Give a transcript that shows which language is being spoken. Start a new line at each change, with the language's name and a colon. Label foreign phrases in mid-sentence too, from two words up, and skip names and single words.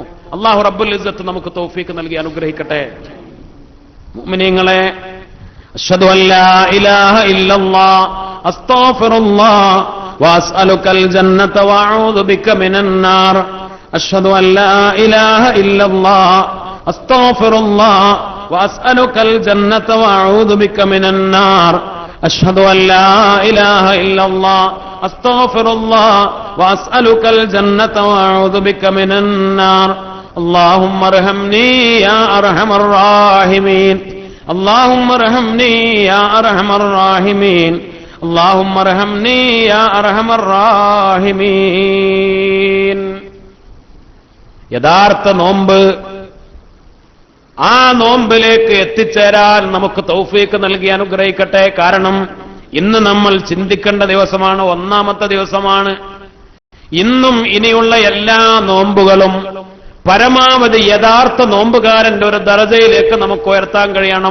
Arabic: الله رب العزة
Malayalam: നമുക്ക് തൗഫീഖ് നൽകി അനുഗ്രഹിക്കട്ടെ. മുഅ്മിനീങ്ങളെ,
Arabic: أشهد أن لا إله إلا الله أستغفر الله وأسألك الجنة وأعوذ بك من النار. أشهد أن لا إله إلا الله أستغفر الله وأسألك الجنة وأعوذ بك من النار. أشهد أن لا إله إلا الله أستغفر الله وأسألك الجنة وأعوذ بك من النار. اللهم ارحمني يا أرحم الراحمين. اللهم ارحمني يا أرحم الراحمين. اللهم ارحمني يا أرحم الراحمين.
Malayalam: യഥാർത്ഥ നോമ്പ്, ആ നോമ്പിലേക്ക് എത്തിച്ചേരാൻ നമുക്ക് തൗഫീഖ് നൽകി അനുഗ്രഹിക്കട്ടെ. കാരണം ഇന്ന് നമ്മൾ ചിന്തിക്കേണ്ട ദിവസമാണ്, ഒന്നാമത്തെ ദിവസമാണ്. ഇന്നും ഇനിയുള്ള എല്ലാ നോമ്പുകളും പരമാവധി യഥാർത്ഥ നോമ്പുകാരന്റെ ഒരു ദർജയിലേക്ക് നമുക്ക് ഉയർത്താൻ കഴിയണം.